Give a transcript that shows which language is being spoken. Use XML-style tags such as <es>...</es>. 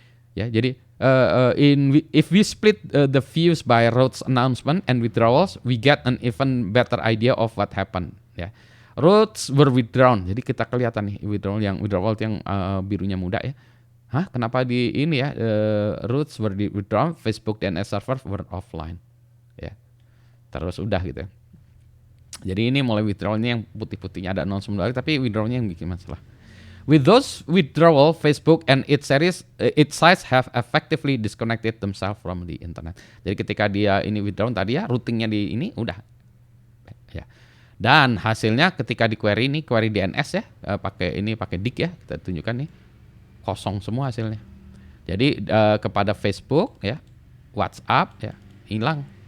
<id>Ya, jadi</id> <en>if we split the views by routes announcement and withdrawals, we get an even better idea of what happened.</en> <id>Ya,</id> <en>routes were withdrawn.</en> <id>Jadi kita kelihatan nih withdrawal yang birunya muda ya. Hah? Kenapa di ini ya?</id> <en>Routes were withdrawn, Facebook DNS server were offline.</en> <id>Ya, terus udah gitu ya. Jadi ini mulai withdrawalnya yang putih-putihnya ada announcement lagi, tapi withdrawalnya yang bikin masalah.</id> <en>With those withdrawal, Facebook and its sites have effectively disconnected themselves from the internet.</en> <id>Jadi ketika dia ini withdraw tadi ya, routingnya di ini udah ya. Dan hasilnya ketika di query ini, query DNS ya, pakai DIG ya, kita tunjukkan nih, kosong semua hasilnya. Jadi kepada Facebook ya, WhatsApp ya, hilang.</id>